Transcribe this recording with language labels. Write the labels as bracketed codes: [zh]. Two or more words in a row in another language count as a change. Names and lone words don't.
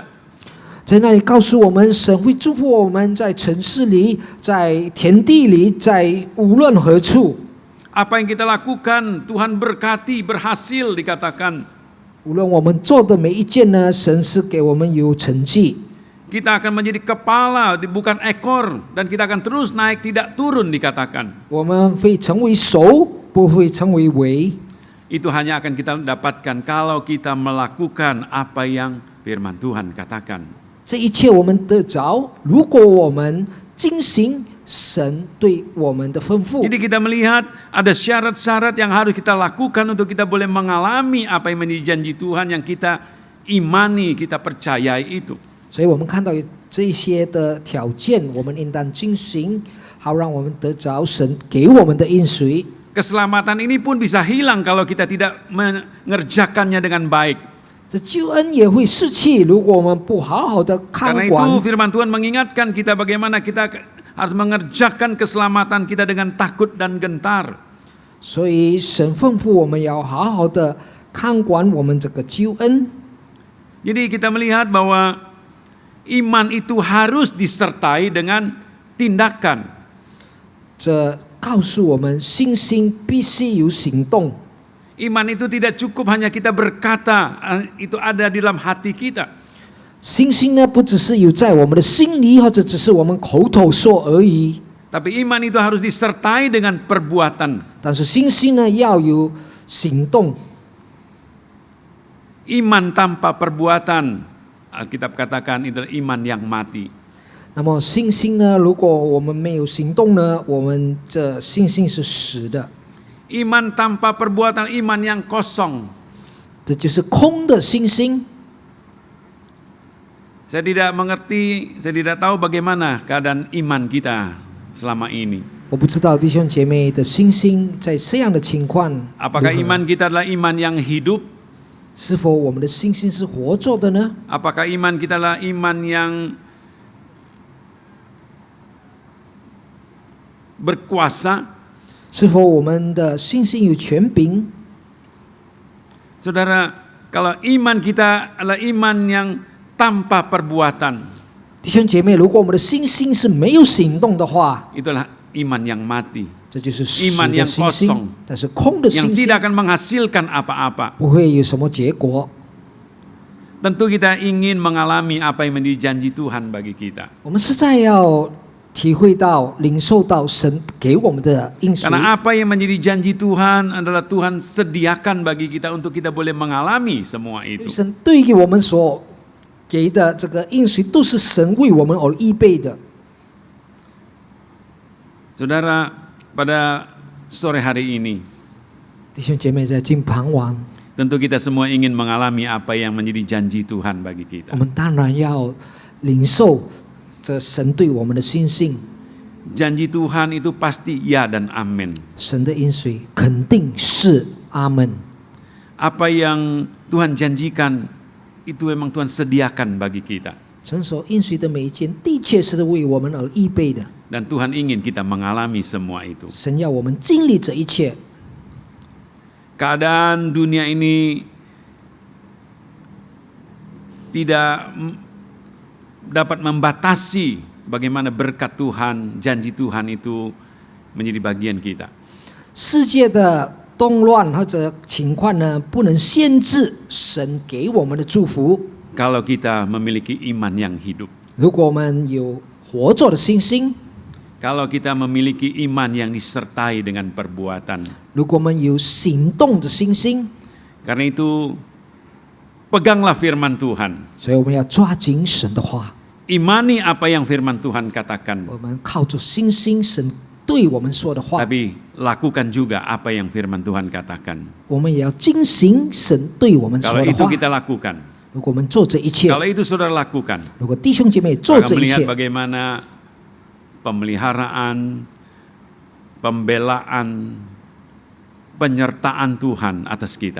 [zh] 在那里告诉我们，神会祝福我们在城市里，在田地里，在无论何处。 [id] Apa yang kita lakukan, Tuhan berkati, berhasil dikatakan. [zh] 无论我们做的每一件呢，神是给我们有成绩。 [id] Kita akan menjadi kepala, bukan ekor, dan kita akan terus naik, tidak turun dikatakan. [zh] 我们会成为首，不会成为尾。 [id] Itu hanya akan kita dapatkan kalau kita melakukan apa yang firman Tuhan katakan. [zh] 这一切我们得着，如果我们遵行神对我们的吩咐。 [id] Jadi kita melihat ada syarat-syarat yang harus kita lakukan untuk kita boleh mengalami apa yang menjadi janji Tuhan yang kita imani, kita percayai itu. [zh] 所以我们看到这些的条件，我们应当遵行， 好让我们得着神给我们的应许。 [id] Keselamatan ini pun bisa hilang kalau kita tidak mengerjakannya dengan baik. [zh] 这救恩也会逝去，如果我们不好好的看 [id] Karena [zh] 管。 [id] itu firman Tuhan mengingatkan kita bagaimana kita harus mengerjakan keselamatan kita dengan takut dan gentar. [zh] 所以神吩咐我们要好好的看管我们这个救恩。 [id] Jadi kita melihat bahwa iman itu harus disertai dengan tindakan. [zh] 这告诉我们，信心必须有行动。 [id] Iman itu tidak cukup hanya kita berkata, itu ada di dalam hati kita. [zh] 信心呢，不只是有在我们的心里，或者只是我们口头说而已。 [id] Tapi iman itu harus disertai dengan perbuatan. [zh] 但是信心呢，要有行动。 [id] Iman tanpa perbuatan, Alkitab katakan itu adalah iman yang mati. [zh] 那么信心呢，如果我们没有行动呢，我们这信心是死的， [id] Iman tanpa perbuatan, iman yang kosong. [zh] 这就是空的信心。 [id] Saya tidak mengerti, saya tidak tahu bagaimana keadaan iman kita selama ini. [zh] 我不知道弟兄姐妹的信心在这样的情况如何， [id] Apakah iman kita adalah iman yang hidup? [zh] 是否我们的信心是活着的呢？ [id] Apakah iman kita adalah iman yang berkuasa? [zh] 是否我们的信心有权柄？ [id] Saudara, kalau iman kita adalah iman yang tanpa perbuatan, [zh] 弟兄姐妹，如果我们的信心是没有行动的话， [id] itulah iman yang mati, [zh] 这就是死 [id] iman [zh] 的 [id] yang [zh] 信心 [id] kosong， [zh] 但是空的 [id] yang [zh] 信心 [id] tidak akan menghasilkan apa-apa. [zh] 不会有什么结果。 [id] Tentu kita ingin mengalami apa yang menjadi janji Tuhan bagi kita. [zh] 我们实在要体会到、领受到神给我们的应许。 [id] Karena apa yang menjadi janji Tuhan adalah Tuhan sediakan bagi kita untuk kita boleh mengalami semua itu. [zh] 神对于我们所给的这个应许，都是神为我们而预备的。 [id] Saudara, pada sore hari ini, [zh] 弟兄姐妹，在近傍晚， [id] tentu kita semua ingin mengalami apa yang menjadi janji Tuhan bagi [zh] 我 [id] kita. [zh] 们当然要领受这神对我们的信心。 [id] Janji Tuhan itu pasti ya dan amin. [zh] 神的应许肯定是阿门。 [id] Apa yang Tuhan janjikan itu memang Tuhan sediakan bagi kita. [zh] 神所应许的每一件，的确是为我们而预备的。 [id] Dan Tuhan ingin kita mengalami semua itu. [zh] 神要我们经历这一切。 [id] Keadaan dunia ini tidak dapat membatasi bagaimana berkat Tuhan, janji Tuhan itu menjadi bagian kita. [zh] 世界的动乱或者情况呢，不能限制神给我们的祝福。 [id] Kalau kita memiliki iman yang hidup. [zh] 如果我们有活着的信心， [id] Kalau kita memiliki iman yang disertai dengan perbuatan. [zh] 如果我们有行动的信心， [id] Karena itu peganglah firman Tuhan. [zh] 所以我们要抓紧神的话， [id] Imani apa yang firman Tuhan katakan. [zh] 我们靠着信心，神对我们说的话， [id] Tapi lakukan juga apa yang firman Tuhan katakan. [zh] 我们也要遵行神对我们说 [id] Kalau [zh] 的 [id] itu [zh] 话。 [id] kita lakukan. [zh] 如果我们做这一切， [id] Kalau itu saudara lakukan. [zh] 如果弟兄姐妹做 [id] Maka [zh] 这一 [id] melihat [zh] 切， [id] bagaimana pemeliharaan, pembelaan, penyertaan Tuhan atas kita.